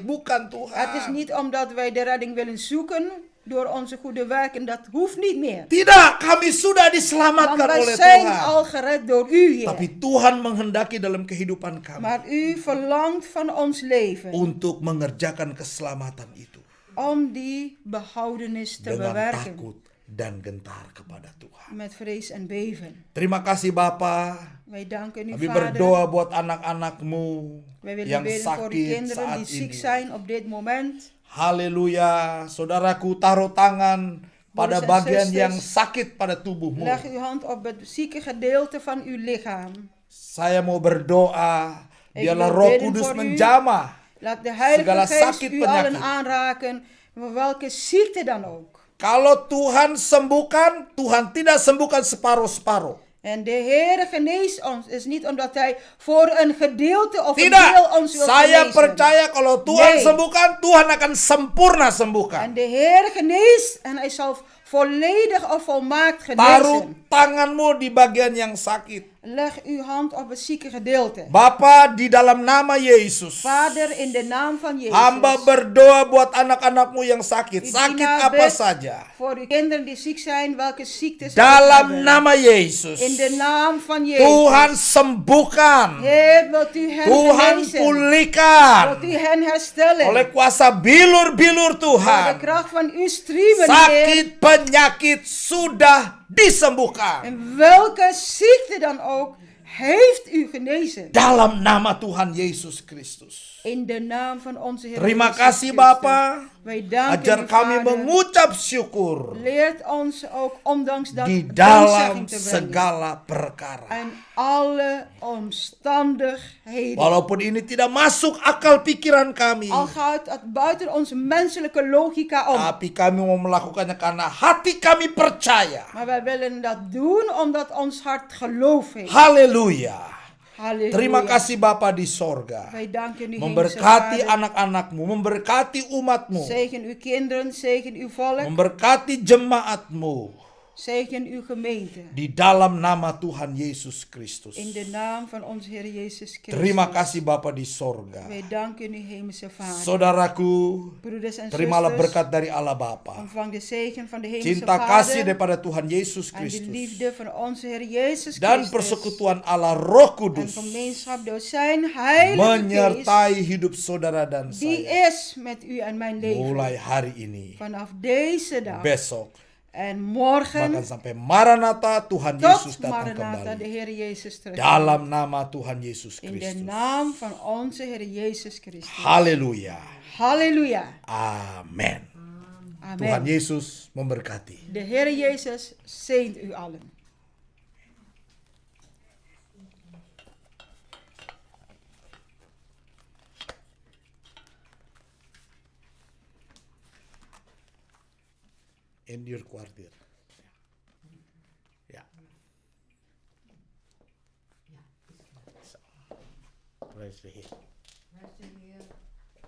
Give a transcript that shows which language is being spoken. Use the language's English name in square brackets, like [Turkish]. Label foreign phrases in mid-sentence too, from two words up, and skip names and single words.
[Indonesian] Bukan Tuhan. [Dutch] Het is niet omdat wij de redding willen zoeken door onze goede werken, dat hoeft niet meer. [Indonesian] Tidak, kami sudah [Dutch] Want [Indonesian] diselamatkan [Dutch] wij [Indonesian] oleh [Dutch] zijn [Indonesian] Tuhan. [Dutch] al gered door u, Heer. [Indonesian] Tapi Tuhan menghendaki dalam kehidupan kami [Dutch] Maar u verlangt van ons leven [Indonesian] untuk mengerjakan keselamatan itu [Dutch] om die behoudenis te [Indonesian] dengan [Dutch] bewerken. [Indonesian] takut dan gentar kepada Tuhan. [Dutch] Met vrees en beven. [Indonesian] Terima kasih Bapa. [Dutch] Wij danken u, [Indonesian] Kami [Dutch] Vader. [Indonesian] berdoa buat anak-anakmu [Dutch] Wij willen [Indonesian] yang [Dutch] bidden voor uw [Indonesian] sakit [Dutch] kinderen [Indonesian] saat [Dutch] die ziek [Indonesian] ini. [Dutch] zijn op dit moment. [Indonesian] Haleluya. Saudaraku, taruh tangan pada [Dutch] Broeders en [Indonesian] bagian [Dutch] zusters, [Indonesian] yang sakit pada tubuhmu. [Dutch] Leg uw hand op het zieke gedeelte van uw lichaam. [Indonesian] Saya mau berdoa, [Dutch] Ik [Indonesian] biarlah [Dutch] wil [Indonesian] Roh [Dutch] bidden [Indonesian] Kudus [Dutch] voor u. [Indonesian] menjamah [Dutch] Laat de Heilige [Indonesian] segala [Dutch] Geest [Indonesian] sakit [Dutch] u allen [Indonesian] penyakit. [Dutch] aanraken, welke ziekte dan ook. [Indonesian] Kalau Tuhan sembuhkan, Tuhan tidak sembuhkan separuh-separuh. [Dutch] En de Heer geneest ons, is niet omdat Hij voor een gedeelte of een [Indonesian] Tidak, [Dutch] deel ons wil [Indonesian] saya [Dutch] genezen. [Indonesian] percaya kalau Tuhan [Dutch] Nee. [Indonesian] sembuhkan, Tuhan akan sempurna [Dutch] En [Indonesian] sembuhkan. [Dutch] de Heer geneest en Hij zal volledig of volmaakt [Indonesian] Taruh [Dutch] genezen. [Indonesian] tanganmu di bagian yang sakit. [Dutch] Leg uw hand op het zieke gedeelte. [Indonesian] Bapa, di dalam nama Yesus, [Dutch] Vader, in de naam van Jezus. [Indonesian] hamba berdoa buat anak-anakmu yang sakit. [Dutch] Uw [Indonesian] Sakit [Dutch] dienaar [Indonesian] apa [Dutch] bidt [Indonesian] saja. [Dutch] voor uw kinderen die ziek zijn, welke ziektes ze ook [Indonesian] Dalam [Dutch] hebben. [Indonesian] nama Yesus, [Dutch] In de naam van Jezus. [Indonesian] Tuhan sembuhkan. [Dutch] Heer, wilt u hen [Indonesian] Tuhan [Dutch] genezen? [Indonesian] pulihkan. [Dutch] Wilt u hen herstellen? [Indonesian] Oleh kuasa bilur-bilur [Dutch] Door de [Indonesian] Tuhan, [Dutch] kracht van uw striemen, Heer. [Indonesian] sakit penyakit sudah disembuhkan. [Dutch] En welke ziekte dan ook, heeft u genezen. [Indonesian] Dalam nama Tuhan Yesus Kristus. [Dutch] In de naam van onze Heer [Indonesian] Terima [Dutch] Jezus [Indonesian] kasih [Dutch] Christus. [Indonesian] Bapa. [Dutch] Wij danken [Indonesian] Ajar [Dutch] u, [Indonesian] kami [Dutch] Vader. [Indonesian] mengucap syukur [Dutch] Leert ons ook ondanks dat [Indonesian] di [Dutch] dankzegging [Indonesian] dalam [Dutch] te brengen. [Indonesian] segala perkara. [Dutch] En alle omstandigheden. [Indonesian] Walaupun ini tidak masuk akal pikiran kami, [Dutch] Al gaat het buiten onze menselijke logica om. [Indonesian] tapi kami mau melakukannya karena hati kami percaya. [Dutch] Maar wij willen dat doen omdat ons hart geloof heeft. [Indonesian] Haleluya. [Dutch] Halleluja. [Indonesian] Terima kasih Bapa di sorga. [Dutch] Wij danken u, Hemelse [Indonesian] Memberkati [Dutch] Vader. [Indonesian] anak-anakmu, memberkati umatmu, [Dutch] Zegen uw kinderen, zegen uw volk, [Indonesian] memberkati jemaatmu. [Dutch] zegen uw gemeente. [Indonesian] Di dalam nama Tuhan Yesus Kristus. [Dutch] In de naam van onze Heer Jezus Christus. [Indonesian] Terima kasih Bapa di sorga. [Dutch] Wij danken u, Hemelse Vader. [Indonesian] Saudaraku, [Dutch] Broeders en [Indonesian] terimalah [Dutch] zusters, [Indonesian] berkat dari Allah Bapa. [Dutch] ontvang de zegen van de Hemelse [Indonesian] Cinta [Dutch] Vader. [Indonesian] kasih daripada Tuhan Yesus [Dutch] En de [Indonesian] Kristus. [Dutch] liefde van onze Heer Jezus [Indonesian] Dan [Dutch] Christus. [Indonesian] persekutuan Allah Roh [Dutch] En [Indonesian] Kudus [Dutch] gemeenschap door zijn Heilige Geest. [Indonesian] menyertai hidup saudara dan [Dutch] Die [Indonesian] saya. [Dutch] is met u en mijn leven. [Indonesian] Mulai hari ini, [Dutch] Vanaf deze dag. [Indonesian] besok, [Dutch] En morgen. [Indonesian] bahkan sampai Maranatha Tuhan [Dutch] Tot [Indonesian] Yesus datang [Dutch] Maranatha, de [Indonesian] kembali. [Dutch] Heer Jezus terug. [Indonesian] Dalam nama Tuhan Yesus [Dutch] In de [Indonesian] Kristus. [Dutch] naam van onze Heer Jezus Christus. [Indonesian] Haleluya. [Dutch] Halleluja. [Indonesian] Amin. [Dutch] Amen. [Indonesian] Tuhan Yesus memberkati. [Dutch] De Heer Jezus zegent u allen. [English] In your kwartier. [Dutch] Ja. [English] Praise the Lord.